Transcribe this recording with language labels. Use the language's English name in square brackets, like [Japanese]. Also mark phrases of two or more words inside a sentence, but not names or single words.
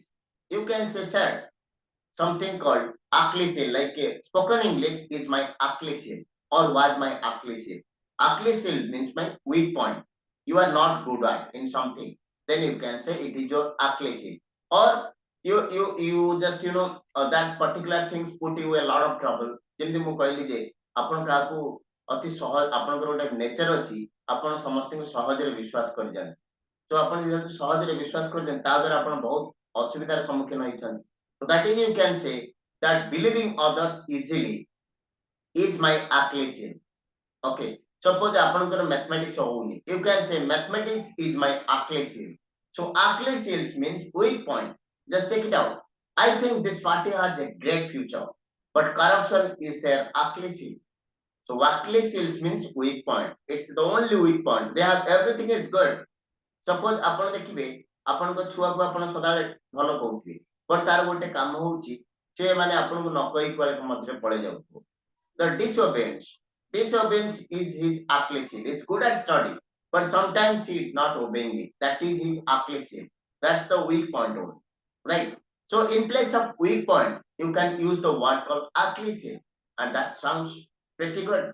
[English] You can say, sir, something called Achilles heel, like spoken English is my Achilles heel or was my Achilles heel. Achilles heel means my weak point. You are not good at in something. Then you can say it is your Achilles heel. Or you just that particular things put you a lot of trouble. [Odia] ଯେମିତି ମୁଁ କହିଲି ଯେ ଆପଣ କାହାକୁ ଅତି ସହଜ ଆପଣଙ୍କର ଗୋଟେ ନେଚର ଅଛି ଆପଣ ସମସ୍ତଙ୍କୁ ସହଜରେ ବିଶ୍ୱାସ କରିଯାଆନ୍ତି ତ ଆପଣ ଯେହେତୁ ସହଜରେ ବିଶ୍ୱାସ କରିଯାଆନ୍ତି ତା ଦ୍ୱାରା ଆପଣ ବହୁତ ଅସୁବିଧାର ସମ୍ମୁଖୀନ ହେଇଛନ୍ତି [English] so that is you can say that believing others easily is my Achilles heel. Okay, suppose [Odia] ଆପଣଙ୍କର mathematics ହଉନି [English] you can say mathematics is my Achilles heel. So Achilles heel means weak point. Just check it out. I think this party has a great future, but corruption is their Achilles heel. So Achilles heel means weak point. It's the only weak point. They have everything is good. [Odia] Suppose ଆପଣ ଦେଖିବେ ଆପଣଙ୍କ ଛୁଆକୁ ଆପଣ ସଦାବେଳେ ଭଲ କହୁଥିବେ ବଟ୍ ତାର ଗୋଟେ କାମ ହଉଛି ସେ ମାନେ ଆପଣଙ୍କୁ ନ କହି କୁଆଡେ ମଝିରେ ପଳେଇ ଯାଉଥିବ. [English] The disobedience is his Achilles heel. It's good at study, but sometimes he is not obeying me. That is his Achilles heel. That's the weak point only, right? So in place of weak point, you can use the word called Achilles heel, and that sounds pretty good.